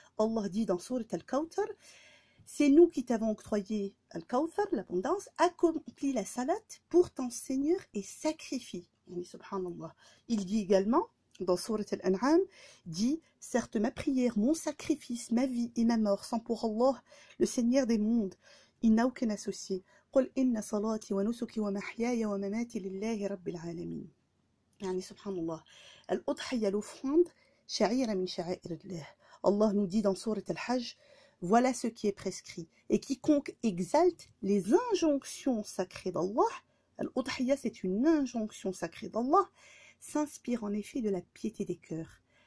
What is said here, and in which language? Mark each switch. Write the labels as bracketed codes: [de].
[fr] Allah dit dans Sourate Al-Kawthar, c'est nous qui t'avons octroyé Al-Kawthar, l'abondance, accomplis la salat pour ton Seigneur et sacrifie. Subhanallah. Il dit également dans Sourate Al-An'am, dit, certes ma prière, mon sacrifice, ma vie et ma mort sont pour Allah, le Seigneur des mondes. Il n'a aucun associé. [ar] قل إن صلاتي ونسكي ومحياي ومماتي لله رب العالمين. يعني سبحان الله. الأضحية, [fr] l'offrande, [ar] شعيرة من شعائر الله. [fr] Allah nous dit dans Sourate Al-Hajj, voilà ce qui est prescrit. Et quiconque exalte les injonctions sacrées d'Allah, l'Udhiyya, c'est une injonction sacrée d'Allah, s'inspire en effet de la piété des cœurs.